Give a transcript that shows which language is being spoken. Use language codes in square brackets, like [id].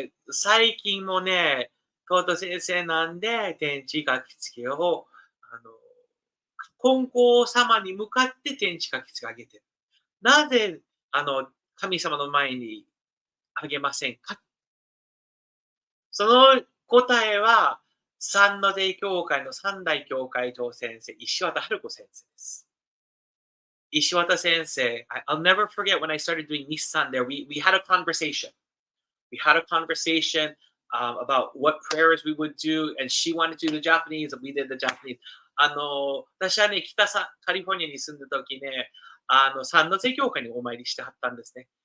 [ja] 最近もね、トート先生なんで天地書き付けを、金光様に向かって天地書き付けをあげてる。なぜ、神様の前にあげませんか？その答えは、三の出教会の三大教会長先生、石渡春子先生です。 [en] 石渡先生、I'll never forget when I started doing Nissan there, we had a conversation. We had a conversation about what prayers we would do, and she wanted to do the Japanese, and we did the Japanese. [ja] 私はね、カリフォルニアに住んでた時ね、三の瀬教会にお参りしてはったんですね。